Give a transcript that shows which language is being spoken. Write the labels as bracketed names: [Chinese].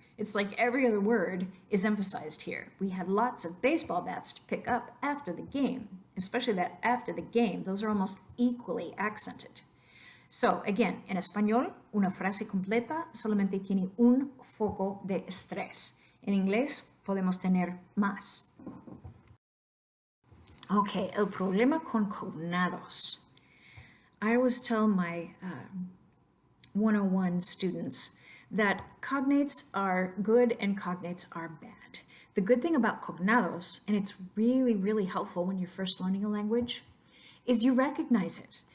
[English] It's like every other word is emphasized here. We had lots of baseball bats to pick up after the game, especially that after the game. Those are almost equally accented. So, again, [Spanish] en español, una frase completa solamente tiene un foco de estrés. En inglés, podemos tener más. Okay, el problema con cognados. [English] I always tell my 101 students that cognates are good and cognates are bad. The good thing about cognados, and it's really, really helpful when you're first learning a language, is you recognize it.